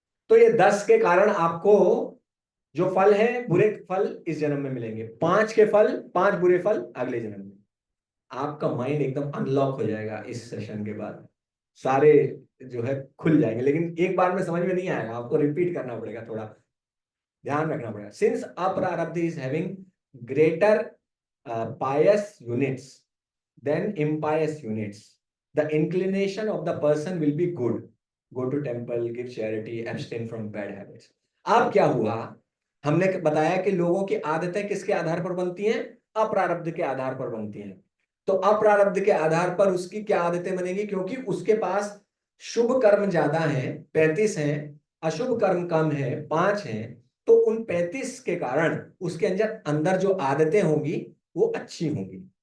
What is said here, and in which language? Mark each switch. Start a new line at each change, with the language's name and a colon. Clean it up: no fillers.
Hindi: तो ये 10 के कारण आपको जो फल है, बुरे फल इस जन्म में मिलेंगे, 5 के फल, 5 बुरे फल अगले जन्म में। आपका माइंड एकदम अनलॉक हो जाएगा इस सेशन के बाद, सारे जो है खुल जाएंगे, लेकिन एक बार में समझ में नहीं आएगा, आपको रिपीट करना पड़ेगा, थोड़ा ध्यान रखना पड़ेगा।
English: Since अप्रारब्ध is having greater pious units than impious units, the inclination of the person will be good, go to temple, give charity, abstain from bad habits.
Hindi: अब क्या हुआ, हमने बताया कि लोगों की आदतें किसके आधार पर बनती हैं, अप्रारब्ध के आधार पर बनती हैं। तो अप्रारब्ध के आधार पर उसकी क्या आदतें बनेगी, क्योंकि उसके पास शुभ कर्म ज्यादा है, 35 हैं, अशुभ कर्म कम है, 5 हैं, तो उन 35 के कारण उसके अंदर अंदर जो आदतें होंगी वो अच्छी होंगी।